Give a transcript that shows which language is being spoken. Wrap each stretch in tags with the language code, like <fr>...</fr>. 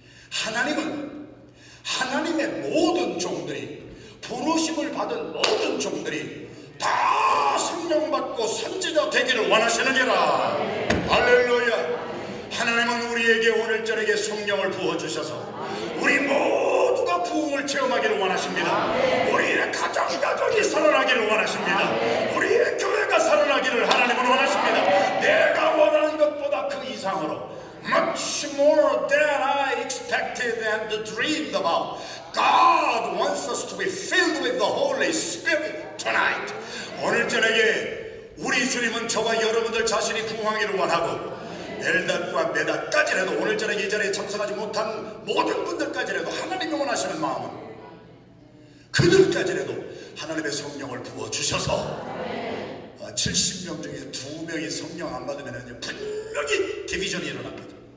<ko>하나님은 하나님의 모든 종들이 부르심을 받은 모든 종들이 다 성령 받고 선지자 되기를 원하시느니라. 할렐루야. 하나님은 우리에게 오늘 저녁에 성령을 부어주셔서 우리 모두가 부흥을 체험하기를 원하십니다. 우리의 가정이 살아나기를 원하십니다. 우리의 교회가 살아나기를 하나님은 원하십니다. 내가 원하는 것보다 그 이상으로</ko> <en>much more than I expected and dreamed about. God wants us to be filled with the Holy Spirit tonight.</en> <ko>오늘 저녁에 우리 주님은 저와 여러분들 자신이 부흥하기를 원하고 엘닷과 메닷까지라도 오늘 저녁에 이 자리에 참석하지 못한 모든 분들까지라도 하나님이 원하시는 마음은 그들까지라도 하나님의 성령을 부어주셔서 70명 중에 2명이 성령 안 받으면 분명히 디비전이 일어납니다.</ko>